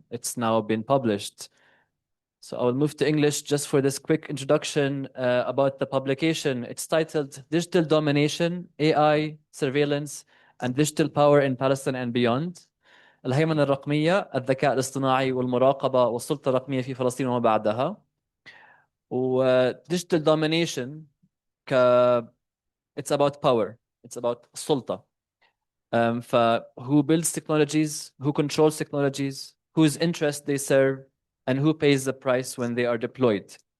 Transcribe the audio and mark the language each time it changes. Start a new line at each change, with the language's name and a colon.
English: It's now been published. So I will move to English just for this quick introduction about the publication. It's titled Digital Domination, AI, Surveillance, and Digital Power in Palestine and Beyond.
Arabic: الهيمنة الرقمية، الذكاء الاصطناعي والمراقبة والسلطة الرقمية في فلسطين وما بعدها.
English: و Digital Domination it's about power. It's about السلطة. Who builds technologies, who controls technologies, whose interests they serve, and who pays the price when they are deployed.